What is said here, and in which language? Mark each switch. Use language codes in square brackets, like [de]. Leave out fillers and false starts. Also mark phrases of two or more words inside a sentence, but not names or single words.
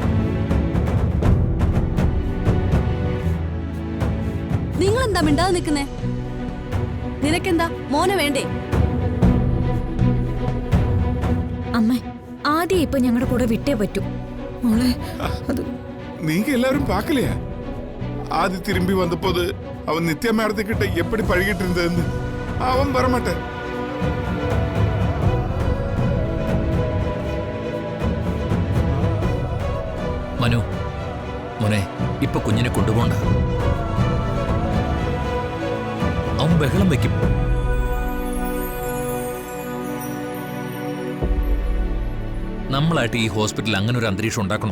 [ml] നിങ്ങൾ എന്താ മിണ്ടാതെ നിൽക്കുന്നേ? നിനക്കെന്താ മോനെ വേണ്ടേ? അമ്മ, ആദ്യം ഇപ്പൊ ഞങ്ങളുടെ കൂടെ വിട്ടേ പറ്റൂ. മോളെ, അത് [ta] நீங்க எல்லாரும் பார்க்கலையா? ஆதி திரும்பி வந்தபோது அவன் நித்யா மேடத்துக்கிட்ட எப்படி பழகிட்டு இருந்ததுன்னு. அவன் வரமாட்டேன். [ml] മനു, മോനെ, ഇപ്പൊ കുഞ്ഞിനെ കൊണ്ടുപോണ്ട. അവൻ ബഹളം വെക്കും. നമ്മളായിട്ട് ഈ ഹോസ്പിറ്റലിൽ അങ്ങനെ ഒരു അന്തരീക്ഷം ഉണ്ടാക്കണോ?